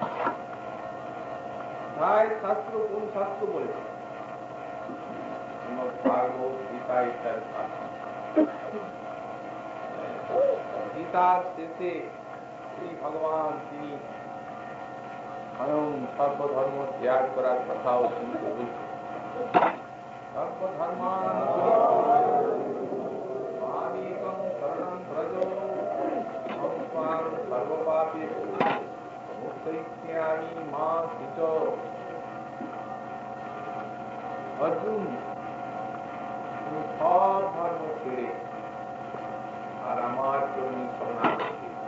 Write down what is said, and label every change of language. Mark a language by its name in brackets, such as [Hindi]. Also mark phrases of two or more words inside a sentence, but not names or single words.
[Bangla] তাই শাস্ত্র কোন শাস্ত্র বলেছে? ভাগবত গীতা ইত্যাদি শাস্ত্র। গীতার শেষে শ্রী ভগবান তিনি স্বয়ং সর্বধর্ম ত্যাগ করার কথাও শুনতে বলছেন। [Sanskrit] সর্বধর্মান মামেকং শরণং ব্রজ অহং ত্বাং সর্বপাপেষু মোক্ষয়িষ্যামি মা শুচ। [Bangla] অর্জুন সব ধর্ম ছেড়ে আর আমার জন্য শরণাগতি।